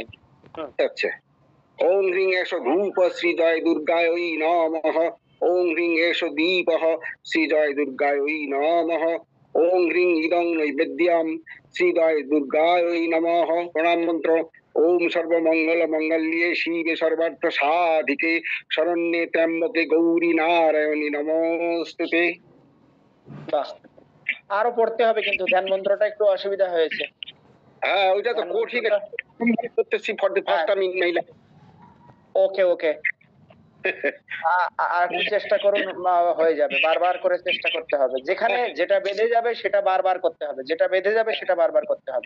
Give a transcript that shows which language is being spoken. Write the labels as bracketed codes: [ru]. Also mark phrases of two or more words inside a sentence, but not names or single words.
[sa] আচ্ছা। ওম হ্রিং এষ ধূপ শ্রী জয় দুর্গায় নমঃ। ওম হ্রিং এষ দীপঃ শ্রী জয় দুর্গায় নমঃ। ওম হ্রিং ইদং নৈবেদ্যম শ্রী জয় দুর্গায় নমঃ। [bn] প্রণাম মন্ত্র। [sa] ওম সর্বমঙ্গল মঙ্গল্যে শিবে সর্বার্থ সাধিকে শরণ্যে ত্র্যম্বকে গৌরী নারায়ণী নমস্তুতে। [bn] বাহ, আরো পড়তে হবে কিন্তু ধ্যান মন্ত্রটা একটু অসুবিধা হয়েছে। হ্যাঁ, ওইটা তো কঠিন করতেছি [en] for the first time in my life. okay okay, [bn] আর একটু চেষ্টা করুন, হয়ে যাবে। বারবার করে চেষ্টা করতে হবে, যেখানে যেটা বেঁধে যাবে সেটা বারবার করতে হবে, যেটা বেঁধে যাবে সেটা বারবার করতে হবে।